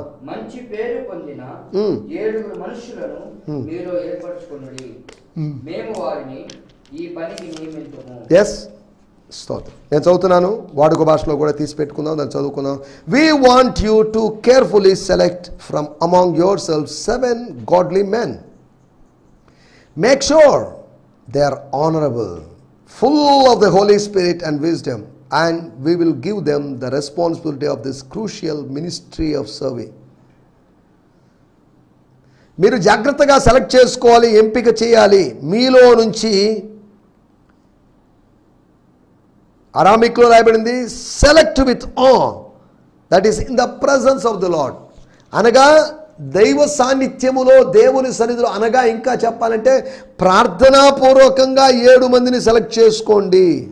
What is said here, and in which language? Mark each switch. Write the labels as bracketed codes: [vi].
[te] మంచి పేరు పొందిన 7 మనుషులను మీలో ఏర్పరచుకొనుడి, మేము వారిని ఈ పనికి నియమించుము. ఎస్, స్తోత్రం. నేను చదువుతున్నాను, వాడుక భాషలో కూడా తీసి పెట్టుకుందాం, దాన్ని చదువుకుందాం. [en] We want you to carefully select from among yourself 7 godly men. Make sure they are honorable, full of the Holy Spirit and wisdom, and we will give them the responsibility of this crucial ministry of serving. [te] మీరు జాగ్రత్తగా select చేసుకోవాలి, ఎంపిక చేయాలి. మీలో నుంచి, అరామిక్లో రాయబడింది [en] Select with on, that is in the presence of the Lord. [te] అనగా దైవ సాన్నిధ్యములో, దేవుని సన్నిధిలో, అనగా ఇంకా చెప్పాలంటే ప్రార్థనాపూర్వకంగా 7 మందిని సెలెక్ట్ చేసుకోండి.